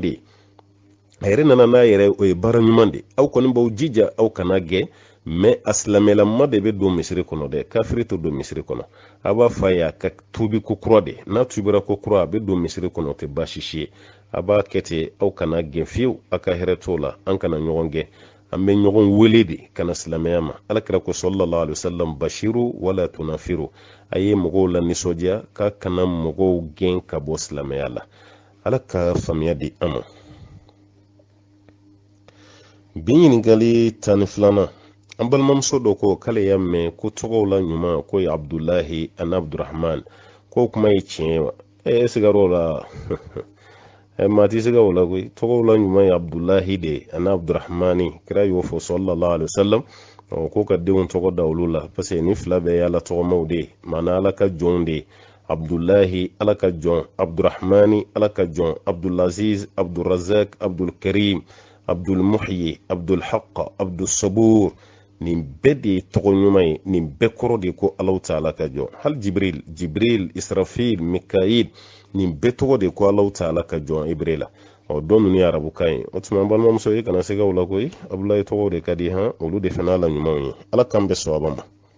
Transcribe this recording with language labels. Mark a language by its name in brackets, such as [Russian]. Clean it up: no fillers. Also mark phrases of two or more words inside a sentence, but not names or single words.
[Bambara] de ye a yɛrɛ nana n'a yɛrɛ o ye baara ɲuman de ye aw kɔni b'aw jija aw kana gɛn mais a silamɛlama de bɛ don misiri kɔnɔ dɛ kafiri tɛ don misiri kɔnɔ a b'a fɔ a ye a ka tuubi ko kura de n'a tubira ko kura a bɛ don misiri kɔnɔ o tɛ baasi si ye a b'a kɛ ten aw kana gɛn fiyewu a ka hɛrɛ t'o la an kana ɲɔgɔn gɛn an bɛ ɲɔgɔn wele de kana silamɛya ma alakira ko [Arabic] صلى الله عليه وسلم بشروا ولا تنفروا [Bambara] a ye mɔgɔw la nisɔndiya k'a kana mɔgɔw gɛn ka bɔ silamɛya la ala ka faamuya di an ma bi ɲininkali 12 an balimamuso dɔ ko k'ale y'a mɛn ko tɔgɔw la ɲuman ko ye abdulahi ani abdurahman ko kuma ye tiɲɛ ye wa sigar'o la maa ti siga o la koyi tɔgɔw la ɲuman ye abdulahi de ani abdurahmani kira y'o fɔ [Arabic] صلى الله عليه وسلم [Bambara] ko ka denw tɔgɔ da olu la [French] parce que [Bambara] ni fila bɛɛ ye ala tɔgɔmaw de ye maana ala ka jɔnw de ye abdulahi ala ka jɔn abdurahmani ala ka jɔn abdulaziz abdurazak abdulkarim abdulmuhyi abdulhaq abdulsabur nin bɛɛ de ye tɔgɔ ɲuman ye nin bɛɛ kɔrɔ de ye ko [Arabic] الله تعالى [Bambara] ka jɔn hali jibril israfil mikail nin bɛɛ tɔgɔ de ye ko [Arabic] الله تعالى [Bambara] ka jɔn ibrila dɔn ninnu ye arabukan ye o tuma balimamuso ye kana se ka o la koyi abdulahi tɔgɔw de ka di olu de fana la ɲumanw ye ala k'an bɛ sɔnba ma